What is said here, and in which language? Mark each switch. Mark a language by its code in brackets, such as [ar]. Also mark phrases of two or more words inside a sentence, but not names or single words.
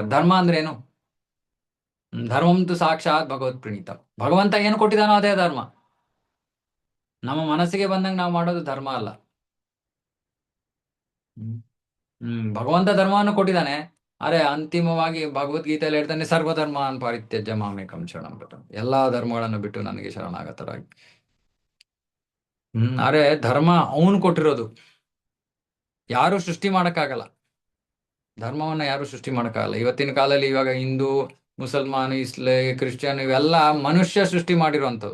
[kn] ಧರ್ಮ ಅಂದ್ರೆ ಏನು? [sa] ಧರ್ಮಂತು ಸಾಕ್ಷಾತ್ ಭಗವತ್ ಪ್ರಣೀತ. [kn] ಭಗವಂತ ಏನು ಕೊಟ್ಟಿದಾನೋ ಅದೇ ಧರ್ಮ. ನಮ್ಮ ಮನಸ್ಸಿಗೆ ಬಂದಂಗೆ ನಾವು ಮಾಡೋದು ಧರ್ಮ ಅಲ್ಲ. ಭಗವಂತ ಧರ್ಮವನ್ನು ಕೊಟ್ಟಿದ್ದಾನೆ, ಅರೆ ಅಂತಿಮವಾಗಿ ಭಗವದ್ಗೀತೆಯಲ್ಲಿ ಹೇಳ್ತಾನೆ, [sa] ಸರ್ವಧರ್ಮಾನ್ ಪರಿತ್ಯಜ್ಯ ಮಾಮೇಕಂ ಶರಣಂ ವ್ರಜಂ. [kn] ಎಲ್ಲಾ ಧರ್ಮಗಳನ್ನು ಬಿಟ್ಟು ನನಗೆ ಶರಣಾಗತರಾಗಿ. ಅರೆ ಧರ್ಮ ಅವನು ಕೊಟ್ಟಿರೋದು, ಯಾರು ಸೃಷ್ಟಿ ಮಾಡಕ್ಕಾಗಲ್ಲ. ಧರ್ಮವನ್ನ ಯಾರು ಸೃಷ್ಟಿ ಮಾಡಕ್ಕಾಗಲ್ಲ. ಇವತ್ತಿನ ಕಾಲದಲ್ಲಿ ಇವಾಗ ಹಿಂದೂ, ಮುಸಲ್ಮಾನ್, ಕ್ರಿಶ್ಚಿಯನ್ ಇವೆಲ್ಲ ಮನುಷ್ಯ ಸೃಷ್ಟಿ ಮಾಡಿರುವಂಥದ್ದು.